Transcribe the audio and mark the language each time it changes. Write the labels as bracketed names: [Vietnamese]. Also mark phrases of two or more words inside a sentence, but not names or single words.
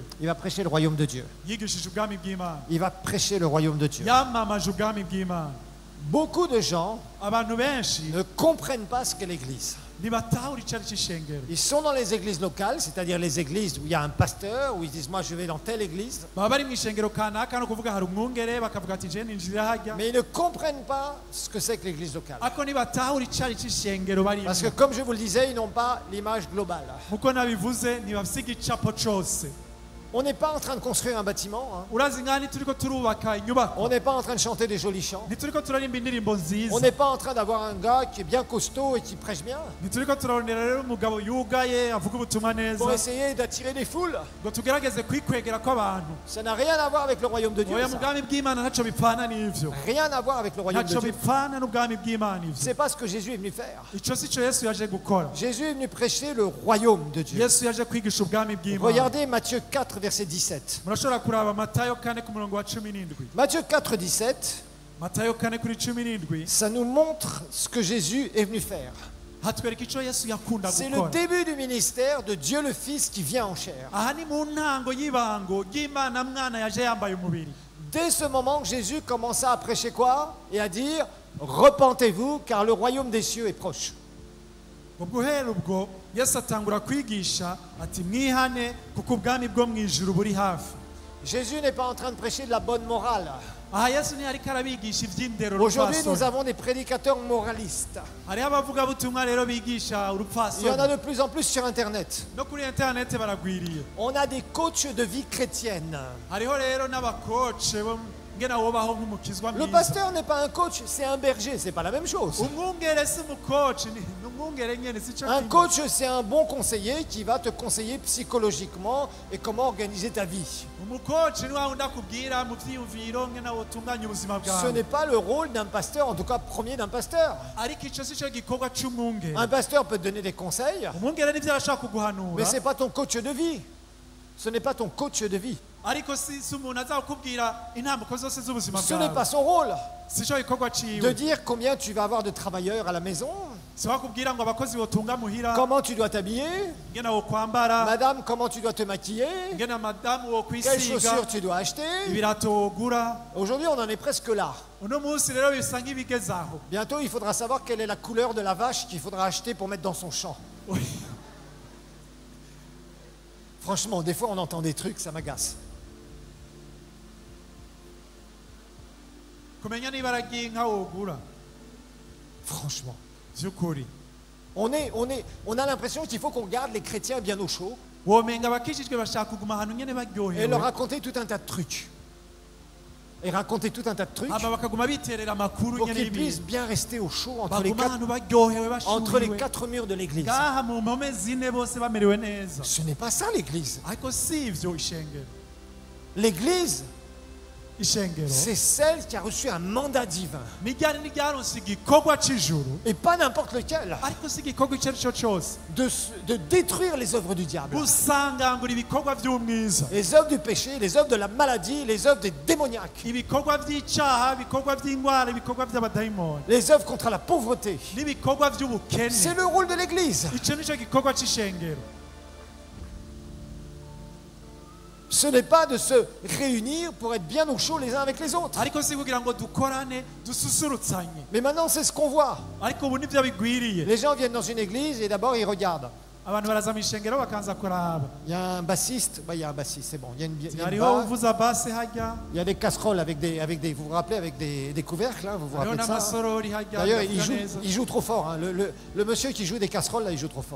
[French] il va prêcher le royaume de Dieu. [Rundi] Yigishije ubwami bw'Imana, [French] Il va prêcher le royaume de Dieu. [Rundi] yamamaje ubwami bw'Imana. [French] Beaucoup de gens [Rundi] Abantu benshi [French] ne comprennent pas ce qu'est l'Église. [Rundi] ntibatahura icari c'ishengero. [French] Ils sont dans les églises locales, c'est-à-dire les églises où il y a un pasteur, où ils disent moi je vais dans telle église, [Rundi] Baba bari mw'ishengero kanaka no kuvuga hari umwungere bakavuga ati je ninjira harya, [French] mais ils ne comprennent pas ce que c'est que l'église locale. [Rundi] ariko ntibatahura icari c'ishengero barimo. [French] Parce que comme je vous le disais, ils n'ont pas l'image globale. [Rundi] Nkuko nabivuze ntibafise igicapo cose. [French] On n'est pas en train de construire un bâtiment, hein. [Rundi] Urazi nk'aho ntituriko turubaka inyubako, [French] On n'est pas en train de chanter des jolis chants, [Rundi] ntituriko turarimba indirimbo [French] on [Rundi] nziza, [French] n'est pas en train d'avoir un gars qui est bien costaud et qui prêche bien [Rundi] ntituriko turarondera rero umugabo yugaye avuga ubutumwa neza [French] pour essayer d'attirer des foules. [Rundi] ngo tugerageze kwikwegera kw'abantu. [French] Ça n'a rien à voir avec le royaume de Dieu. [Rundi] Oya, [French] ça. [Rundi] mu bwami bw'Imana ntaco bipfana n'ivyo, [French] Rien à voir avec le royaume de [Rundi] ntaco [French] Dieu. [Rundi] bipfana n'ubwami bw'Imana ivyo. [French] C'est pas ce que Jésus est venu faire. [Rundi] Ico sico Yesu yaje gukora. [French] Jésus est venu prêcher le royaume de Dieu. [Rundi] Yesu yaje kwigisha ubwami bw'Imana. [French] Regardez Matthieu 4, verset 17. [Rundi] Murashobora kuraba Matayo 4 ku murongo wa 17. [French] Matthieu 4, 17, [Rundi] Matayo 4 kuri 17 [French] ça nous montre ce que Jésus est venu faire. [Rundi] hatwereka ico Yesu yakunda [French] C'est le [Rundi] gukora. [French] début du ministère de Dieu le Fils qui vient en chair. [Rundi] Aha ni mu ntango y'ibango ry'Imana mwana yaje yambaye umubiri. [French] Dès ce moment, Jésus commença à prêcher quoi? Et à dire, repentez-vous car le royaume des cieux est proche. [Rundi] Ubwo uhera ubwo Yesu atangura kwigisha ati mwihane kuko ubwami bwo mw'ijuru buri hafi. [French] Jésus n'est pas en train de prêcher de la bonne morale. [Rundi] Aha Yesu ntiyariko arabigisha ivy'indero [French] Aujourd'hui, nous [Rundi] urupfasoni. [French] avons des prédicateurs moralistes. [Rundi] Hariho abavugabutumwa rero bigisha [French] Il y en a [Rundi] urupfasoni. [French] de plus en plus sur Internet. [Rundi] No kuri interinete baragwiriye. [French] On a des coachs de vie chrétienne. [Rundi] Hariho rero n'abakoce bo ngena wobaho nk'umukizwa [French] Le [Rundi] mwiza. [French] pasteur n'est pas un coach, c'est un berger, c'est pas la même chose. [Rundi] Umwungere si umukoci ni umwungere nyene si cyo [French] Un [Rundi] kimwe. [French] coach, c'est un bon conseiller qui va te conseiller psychologiquement et comment organiser ta vie. [Rundi] Umukoci ni wa wundi akubwira mu vyiyumviro ngena wotunganya ubuzima [French] Ce [Rundi] bwawe. [French] n'est pas le rôle d'un pasteur, en tout cas premier d'un pasteur. [Rundi] Ariko ico si cyo gikorwa c'umwungere. [French] Un pasteur peut te donner des conseils, [Rundi] Umwungere nivyo arashaka [French] mais [Rundi] kuguhanura. [French] ce n'est pas ton coach de vie. Ce n'est pas ton coach de vie. [Rundi] Ariko si umuntu azakubwira intambuko zose z'ubuzima [French] Ce n'est [Rundi] bwawe. [French] pas son rôle [Rundi] Si cyo gikorwa [French] de [Rundi] ciwe. [French] dire combien tu vas avoir de travailleurs à la maison, [Rundi] Si wakubwira ngo abakozi botunga muhira. [French] comment tu dois t'habiller, [Rundi] Ngena wokwambara. [French] madame, comment tu dois te maquiller, [Rundi] Ngena madamu [French] quelles [Rundi] wokwisiga. [French] chaussures tu dois acheter. [Rundi] Ibirato wogura. [French] Aujourd'hui, on en est presque là. [Rundi] Uno munsi rero bisa nk'ibigeze aho. [French] Bientôt, il faudra savoir quelle est la couleur de la vache qu'il faudra acheter pour mettre dans son champ. Franchement, des fois, on entend des trucs, ça m'agace. [Rundi] Kumenya n'ibara ry'inka wogura. [French] Franchement. [Rundi] Vy'ukuri. [French] On a l'impression qu'il faut qu'on garde les chrétiens bien au chaud [Rundi] Womenga abakijijwe bashaka kuguma ahantu nyene [French] et leur [Rundi] baryohewe. [French] raconter tout un tas de trucs. Et raconter tout un tas de trucs [Rundi] Aba bakaguma biterera amakuru [French] pour [Rundi] nyene [French] qu'ils puissent [Rundi] y'ibintu. [French] bien rester au chaud [Rundi] Baguma ahantu baryohewe [French] entre les [Rundi] bashuhiwe. [French] quatre murs de l'église. [Rundi] Ngaha mu mpome zine bose bamerewe neza. [French] Ce n'est pas ça l'église. [Rundi] Ariko si ivyo ishengero. [French] L'église, [Rundi] Ishengero. [French] c'est celle qui a reçu un mandat divin. [Rundi] Nijyane n'iryaronse igikorwa c'ijuru. [French] Et pas n'importe lequel. [Rundi] Ariko si igikorwa ico ari cyo cose. [French] De détruire les œuvres du diable. [Rundi] Gusangangura ibikorwa vy'umwiza. [French] Les œuvres du péché, les œuvres de la maladie, les œuvres des démoniaques. [Rundi] Ibikorwa vy'icaha, ibikorwa vy'ingwara, ibikorwa vy'abadayimoni. [French] Les œuvres contre la pauvreté. [Rundi] N'ibikorwa vy'ubukene. [French] C'est le rôle de l'église. [Rundi] Ico nico gikorwa c'ishengero. [French] Ce n'est pas de se réunir pour être bien au chaud les uns avec les autres. [Rundi] Ariko si kugira ngo dukorane dususurutsanye. [French] Mais maintenant, c'est ce qu'on voit. [Rundi] Ariko ubu nivyo bigwiriye. [French] Les gens viennent dans une église et d'abord ils regardent. [Rundi] Abantu baraza mu ishengero bakanza kuraba. [French] Il y a un bassiste, il y a un bassiste, c'est bon. Il y a une [Rundi] Hariho [French] barre, [Rundi] uvuza base hajya. [French] il y a des casseroles avec des vous vous rappelez, avec des couvercles, là, vous vous [Rundi] Hariho [French] rappelez de ça, hein? [Rundi] n'amasorori hajya. [French] D'ailleurs, [Rundi] bivuga neza. [French] il joue trop fort. Hein. Le monsieur qui joue des casseroles, là, il joue trop fort.